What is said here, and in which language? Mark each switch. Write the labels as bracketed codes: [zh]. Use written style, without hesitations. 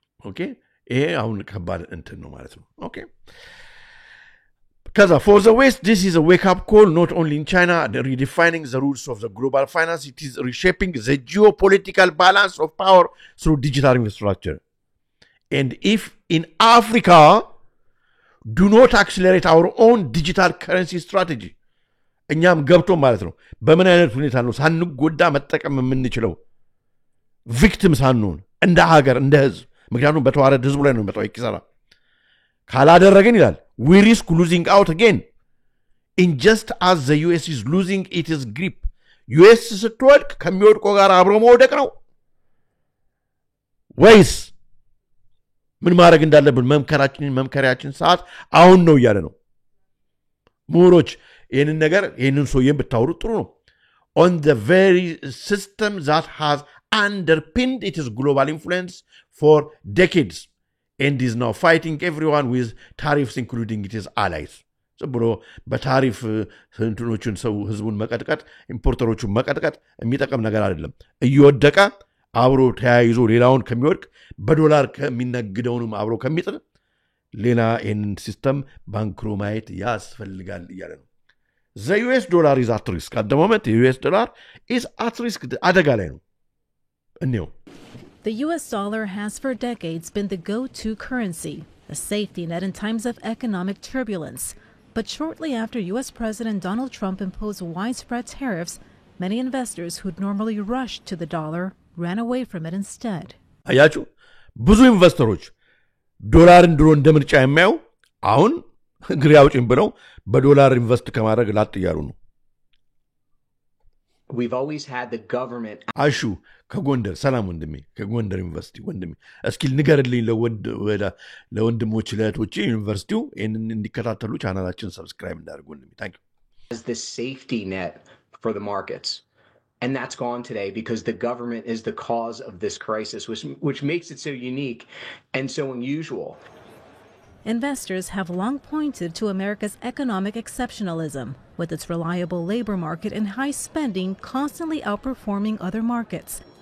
[am] ኦኬ ይሄ አሁን ከባድ እንትን ነው ማለት ነው ኦኬ [en] Because for the West, this is a wake-up call, not only in China, redefining the rules of the global finance, it is reshaping the geopolitical balance of power through digital infrastructure. And if in Africa, do not accelerate our own digital currency strategy, [am] እኛም ገብቶ ማለት ነው በምን አይነት ሁኔታ ነው ሳንጎዳ መጠቀም የምንችለው ቪክቲም ሳንሆን እንደ ሀገር እንደ ህዝብ ምክንያቱም በተዋረድ ህዝቡ ላይ ነው መጣው ይክሰራ ካላደረገን ይላል [en] we risk losing out again in just as the US is losing its grip [am] US ስትወድቅ ከሚወድቆ ጋር አብሮ መውደቅ ነው ወይስ ምን ማድረግ እንዳለብን መምከራችን ሰዓት አሁን ነው ያለ ነው ምሁሮች ይሄንን ነገር ይሄንን ሶየም ብታወሩ ጥሩ ነው [en] on the very system that has underpinned its global influence for decades and is now fighting everyone with tariffs including its allies [am] ብሎ በታሪፍ እንትኖችን ሰው ህዝቡን መቀጥቀጥ ኢምፖርተሮቹን መቀጥቀጥ የሚጠቅም ነገር አይደለም እየወደቀ አብሮ ተያይዞ ሌላውን ከሚወድቅ በዶላር ከሚነግደውንም አብሮ ከሚጥል ሌላ ይህን ሲስተም ባንክሮ ማየት ያስፈልጋል እያለ ነው [en] The US dollar is at risk. At the moment, the US dollar is at risk. [am] አደጋ ላይ ነው እኔው [en] The US dollar has for decades been the go-to currency, a safety net in times of economic turbulence. But shortly after US President Donald Trump imposed widespread tariffs, many investors who'd normally rush to the dollar ran away from it instead. [am] አያችሁ ብዙ ኢንቨስተሮች ዶላርን ድሮ እንደምርጫ የሚያዩ አሁን ግሪ አውጪን ብለው በዶላር ኢንቨስት ከማድረግ ላጥ ይያሉ ነው [en] We've always had the government [am] አሹ ከጎንደር ሰላም ወንድሜ ከጎንደር ዩኒቨርሲቲ ወንድሜ እስኪ ንገርልኝ ለወንድሞች ለእህቶቼ ዩኒቨርሲቲው እንዲከታተሉ ቻናላችን ሰብስክራይብ እንዳርጉ ወንድሜ ታንክ ዩ [en] as the safety net for the markets and that's gone today because the government is the cause of this crisis which makes it so unique and so unusual Investors have long pointed to America's economic exceptionalism, with its reliable labor market and high spending constantly outperforming other markets.